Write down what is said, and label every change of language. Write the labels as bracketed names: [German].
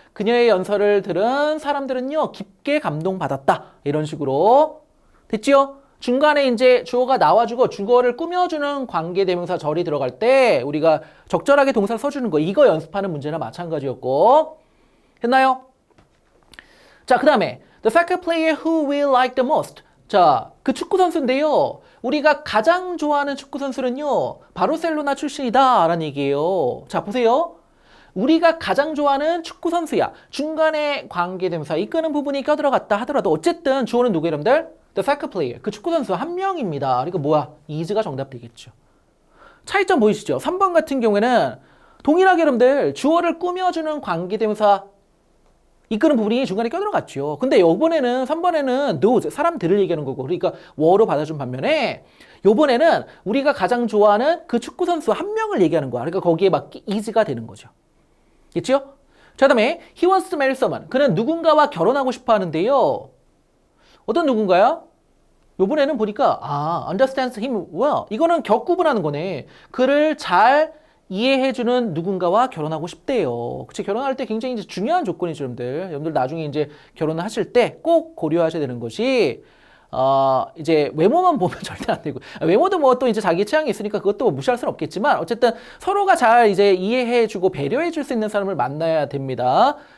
[Korean] 그녀의 연설을 들은 사람들은요, 깊게 감동받았다. 이런 식으로. 됐지요? 중간에 이제 주어가 나와주고 주어를 꾸며주는 관계대명사 절이 들어갈 때 우리가 적절하게 동사를 써주는 거, 이거 연습하는 문제나 마찬가지였고. 했나요? 자, 그 다음에 [English] the soccer player who we like the most. [Korean] 자, 그 축구 선수인데요. 우리가 가장 좋아하는 축구 선수는요, 바르셀로나 출신이다 라는 얘기예요. 자, 보세요. 우리가 가장 좋아하는 축구 선수야. 중간에 관계대명사 이끄는 부분이 껴들어갔다 하더라도 어쨌든 주어는 누구예요, 여러분들? [English] The soccer player. [Korean] 그 축구 선수 한 명입니다. 그러니까 뭐야? is가 정답 되겠죠. 차이점 보이시죠? 3번 같은 경우에는 동일하게 여러분들 주어를 꾸며주는 관계대명사 이끄는 부분이 중간에 껴들어갔죠. 근데 이번에는 3번에는 those, 사람들을 얘기하는 거고, 그러니까 were로 받아준 반면에 이번에는 우리가 가장 좋아하는 그 축구 선수 한 명을 얘기하는 거야. 그러니까 거기에 맞게 is가 되는 거죠. 됐죠? 자, 그다음에 [English] he wants to marry someone. [Korean] 그는 누군가와 결혼하고 싶어 하는데요. 어떤 누군가요? [English] 이번에는 보니까 understands him well. [Korean] 이거는 격구분하는 거네. 그를 잘 이해해주는 누군가와 결혼하고 싶대요. 그치, 결혼할 때 굉장히 이제 중요한 조건이죠, 여러분들 나중에 이제 결혼을 하실 때 꼭 고려하셔야 되는 것이, 이제 외모만 보면 절대 안 되고, 외모도 뭐 또 이제 자기 취향이 있으니까 그것도 뭐 무시할 수는 없겠지만, 어쨌든 서로가 잘 이제 이해해주고 배려해줄 수 있는 사람을 만나야 됩니다.